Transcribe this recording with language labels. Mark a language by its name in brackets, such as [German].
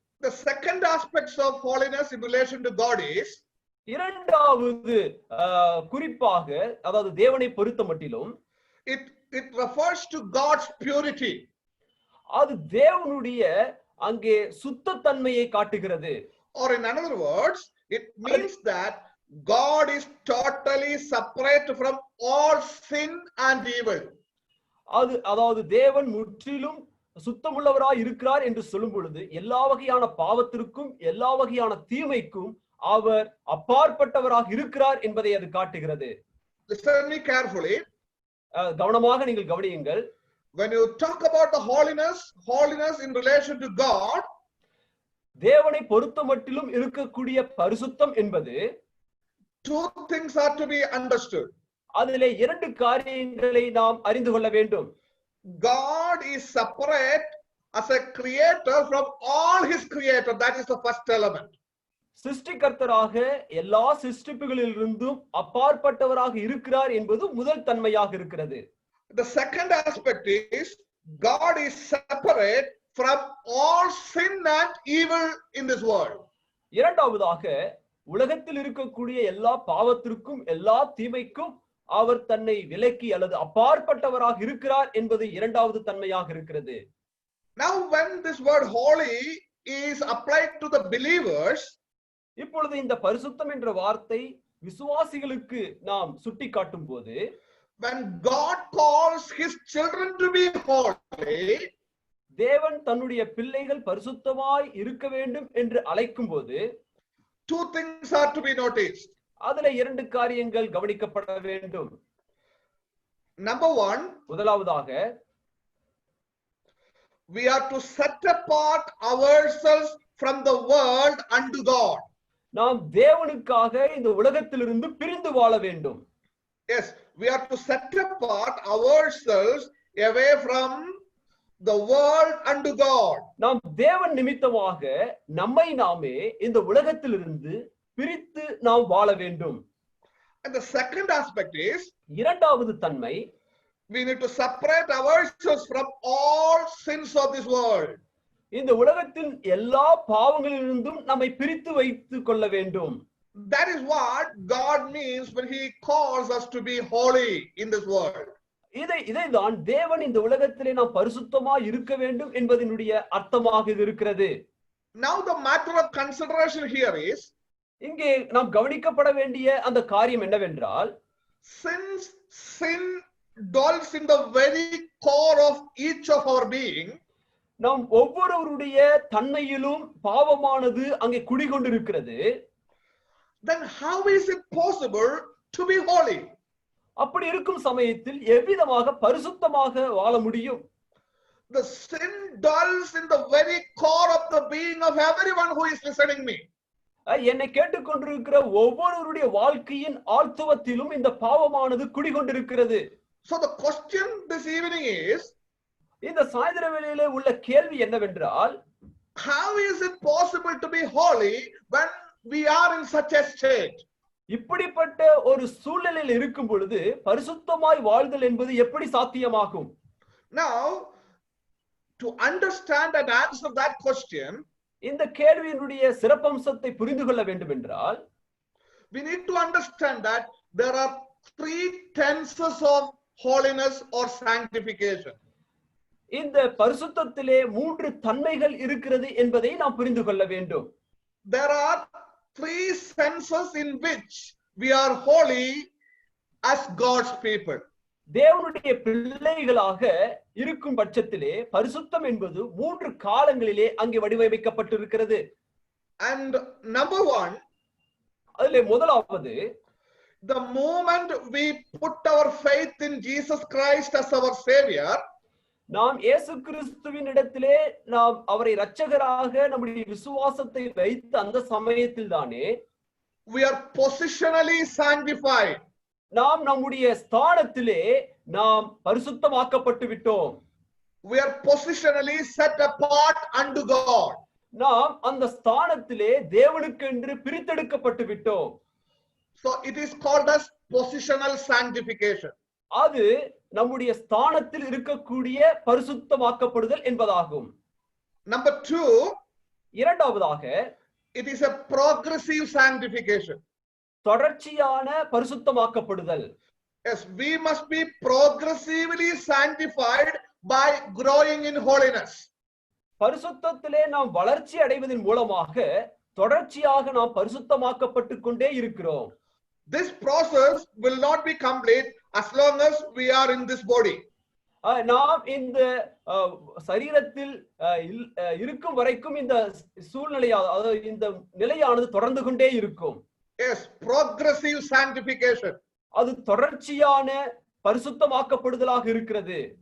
[English] The second aspect of holiness in relation to God is, [Tamil] இரண்டாவது குறிப்பாக அதாவது தேவனை பொறுத்த மட்டிலும் [English] it refers to God's purity. [Tamil] அது தேவனுடைய அங்கே சுத்த தன்மையை காட்டுகிறது. [English] Or in other words, it means that God is totally separate from all sin and evil. [Tamil] அதாவது தேவன் முற்றிலும் சுத்தமுள்ளவராய் இருக்கிறார் என்று சொல்லும் பொழுது எல்லா வகையான பாவத்திற்கும் எல்லா வகையான தீமைக்கும் அவர் அப்பாற்பட்டவராக இருக்கிறார் என்பதை அது காட்டுகிறது. [English] Listen me carefully. [Tamil] கவனமாக நீங்கள் கவனியுங்கள். [English] When you talk about the holiness in relation to God, [Tamil] தேவனை பொறுத்த மட்டிலும் இருக்கக்கூடிய பரிசுத்தம் என்பது [English] two things are to be understood. [Tamil] அதிலே இரண்டு காரியங்களை நாம் அறிந்து கொள்ள வேண்டும். [English] God is separate as a creator from all his creator. That is the first element. [Tamil] சிருஷ்டிகர்த்தராக எல்லா சிருஷ்டிப்புகளிலிருந்தும் அப்பாற்பட்டவராக இருக்கிறார் என்பது முதல் தன்மையாக இருக்கிறது. [English] The second aspect is God is separate from all sin and evil in this world. [Tamil] இரண்டாவதாக உலகத்தில் இருக்கக்கூடிய எல்லா பாவத்திற்கும் எல்லா தீமைக்கும் அவர் தன்னை விலக்கி அல்லது அப்பாற்பட்டவராக இருக்கிறார் என்பது இரண்டாவது தன்மையாக இருக்கிறது. [English] Now when this word holy is applied to the believers, [Tamil] இப்பொழுது இந்த பரிசுத்தம் என்ற வார்த்தை விசுவாசிகளுக்கு நாம் சுட்டி காட்டும் போது, [English] when God calls his children to be holy, [Tamil] தேவன் தன்னுடைய பிள்ளைகள் பரிசுத்தமாய் இருக்க வேண்டும் என்று அழைக்கும் போது, [English] two things are to be noticed. [Tamil] அதுல இரண்டு காரியங்கள் கவனிக்கப்பட வேண்டும். [English] Number one, [Tamil] முதலாவதாக, [English] we are to set apart ourselves from the world unto God. [Tamil] நாம் தேவனுக்காக இந்த உலகத்திலிருந்து பிரிந்து வாழ வேண்டும். [English] Yes, we are to set apart ourselves away from the world unto God. [Tamil] நாம் தேவன் நிமித்தமாக நம்மை நாமே இந்த உலகத்திலிருந்து பிரித்து நாம் வாழ வேண்டும். [English] And the second aspect is, [Tamil] இரண்டாவது தன்மை, [English] we need to separate ourselves from all sins of this world. [Tamil] இந்த உலகத்தின் எல்லா பாவங்களிலிருந்தும் நம்மை பிரித்து வைத்துக் கொள்ள வேண்டும். [English] That is what God means when he calls us to be holy in this world. [Tamil] இதைதான் தேவன் இந்த உலகத்திலே நாம் பரிசுத்தமாய் இருக்க வேண்டும் என்பதனுடைய அர்த்தமாக இது இருக்கிறது. [English] Now the matter of consideration here is, [Tamil] இங்கே நாம் கவனிக்கப்பட வேண்டிய அந்த காரியம் என்னவென்றால், [English] since sin dwells in the very core of each of our being, [Tamil] நாம் ஒவ்வொருவருடைய தன்மையிலும் பாவமானது அங்கே குடிகொண்டிருக்கிறது. [English] then how is it possible to be holy? [Tamil] அப்படி இருக்கும் சமயத்தில் எவ்விதமாக பரிசுத்தமாக வாழ முடியும்? [English] The sin dwells in the very core of the being of everyone who is listening me. [Tamil] என்னை கேட்டுக்கொண்டிருக்கிற ஒவ்வொருவருடைய வாழ்க்கையின் ஆழ்த்துவத்திலும் இந்த பாவமானது குடிகொண்டிருக்கிறது. [English] So the question this evening is, [Tamil] இந்த சாயந்தர வேளையிலே உள்ள கேள்வி என்னவென்றால், [English] how is it possible to be holy when we are in such a state? [Tamil] இப்படிப்பட்ட ஒரு சூழ்நிலையில் இருக்கும் பொழுது பரிசுத்தமாய் வாழ்தல் என்பது எப்படி சாத்தியமாகும்? [English] Now, to understand and answer that question, [Tamil] இந்த கேள்வியினுடைய சிறப்பம்சத்தை புரிந்து கொள்ள வேண்டும் என்றால், [English] we need to understand that there are three tenses of holiness or sanctification. [Tamil] இந்த பரிசுத்தத்திலே மூன்று தன்மைகள் இருக்கிறது என்பதை நாம் புரிந்து கொள்ள வேண்டும். [English] There are three senses in which we are holy as God's people. [Tamil] தேவனுடைய பிள்ளைகளாக இருக்கும் பட்சத்திலே பரிசுத்தம் என்பது மூன்று காலங்களிலே அங்கே வடிவமைக்கப்பட்டிருக்கிறது. [English] And number one, [Tamil] அதிலே முதலாவது, [English] the moment we put our faith in Jesus Christ as our Savior, [Tamil] நாம் இயேசு கிறிஸ்துவின் இடத்திலே நாம் அவரை இரட்சகராக நம்முடைய விசுவாசத்தை வைத்த அந்த சமயத்தில் தானே [English] we are positionally sanctified. [Tamil] நாம் நம்முடைய ஸ்தானத்திலே நாம் பரிசுத்தமாக்கப்பட்டு விட்டோம். [English] We are positionally set apart unto God. [Tamil] நாம் அந்த ஸ்தானத்திலே தேவனுக்கென்று பிரித்தெடுக்கப்பட்டு விட்டோம். [English] So it is called as positional sanctification. [Tamil] அது நம்முடைய ஸ்தானத்தில் இருக்கக்கூடிய பரிசுத்தமாக்கப்படுதல் என்பதாகும். [English] Number two, [Tamil] இரண்டாவதாக, [English] it is a progressive sanctification. [Tamil] தொடர்ச்சியான பரிசுத்தமாக்கப்படுதல். [English] Yes, we must be progressively sanctified by growing in holiness. [Tamil] பரிசுத்தத்திலே நாம் வளர்ச்சி அடைவதன் மூலமாக தொடர்ச்சியாக நாம் பரிசுத்தமாக்கப்பட்டு கொண்டே இருக்கிறோம். [English] This process will not be complete as long as we are in this body. [Tamil] நாம் இந்த சரீரத்தில் இருக்கும் வரைக்கும் இந்த சூழ்நிலையானது இந்த நிலையானது தொடர்ந்து கொண்டே இருக்கும். [English] Yes, progressive sanctification. [Tamil] அது தொடர்ச்சியான பரிசுத்தமாக்கப்படுதலாக இருக்கிறது.